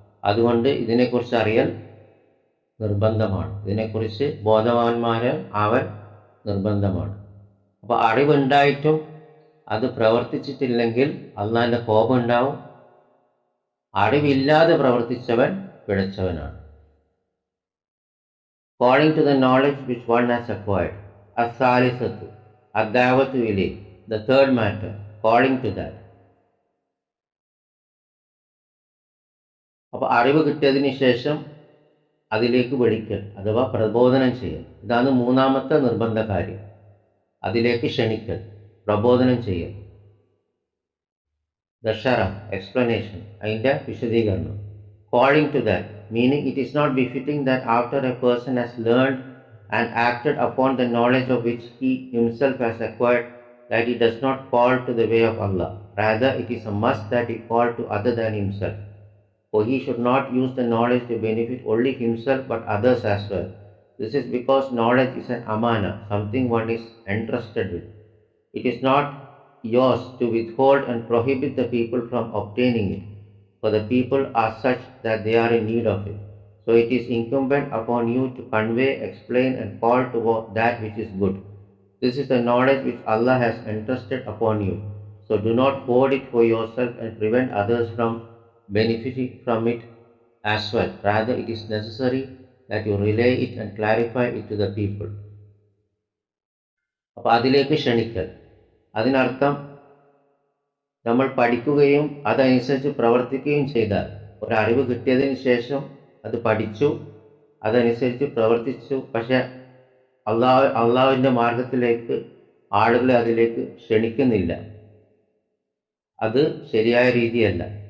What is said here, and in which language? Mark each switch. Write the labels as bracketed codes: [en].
[ml] അതുകൊണ്ട് ഇതിനെക്കുറിച്ച് അറിയൽ നിർബന്ധമാണ്, ഇതിനെക്കുറിച്ച് ബോധവാന്മാരാവൽ നിർബന്ധമാണ്. അപ്പോൾ അറിവുണ്ടായിട്ടും അത് പ്രവർത്തിച്ചിട്ടില്ലെങ്കിൽ അള്ളാഹിൻ്റെ കോപം ഉണ്ടാവും. അറിവില്ലാതെ പ്രവർത്തിച്ചവൻ പിഴച്ചവനാണ്. [en] According to the knowledge which one has acquired, [ar] as-salisatu, ad-da'watu ilayh, [en] the third matter, according to that. [ml] അപ്പോൾ അറിവ് കിട്ടിയതിന് ശേഷം അതിലേക്ക് വിളിക്കൽ അഥവാ പ്രബോധനം ചെയ്യൽ, ഇതാണ് മൂന്നാമത്തെ നിർബന്ധ കാര്യം. അതിലേക്ക് ക്ഷണിക്കൽ, പ്രബോധനം ചെയ്യൽ. ദശറ, എക്സ്പ്ലനേഷൻ, അതിൻ്റെ വിശദീകരണം. [en] According to that, meaning it is not befitting that after a person has learned and acted upon the knowledge of which he himself has acquired, that he does not call to the way of Allah. Rather, it is a must that he call to other than himself. For he should not use the knowledge to benefit only himself but others as well. This is because knowledge is an amana, something one is entrusted with. It is not yours to withhold and prohibit the people from obtaining it, for the people are such that they are in need of it. So it is incumbent upon you to convey, explain and call to that which is good. This is the knowledge which Allah has entrusted upon you. So do not hoard it for yourself and prevent others from benefiting from it as well. Rather, it is necessary that you relay it and clarify it to the people. [ml] അപ്പോൾ അതിലേക്ക് ക്ഷണിക്കൽ, അതിനർത്ഥം നമ്മൾ പഠിക്കുകയും അതനുസരിച്ച് പ്രവർത്തിക്കുകയും ചെയ്താൽ, ഒരറിവ് കിട്ടിയതിന് ശേഷം അത് പഠിച്ചു, അതനുസരിച്ച് പ്രവർത്തിച്ചു, പക്ഷെ അള്ളാഹുവിൻ്റെ മാർഗത്തിലേക്ക് ആളുകളെ അതിലേക്ക് ക്ഷണിക്കുന്നില്ല, അത് ശരിയായ രീതിയല്ല.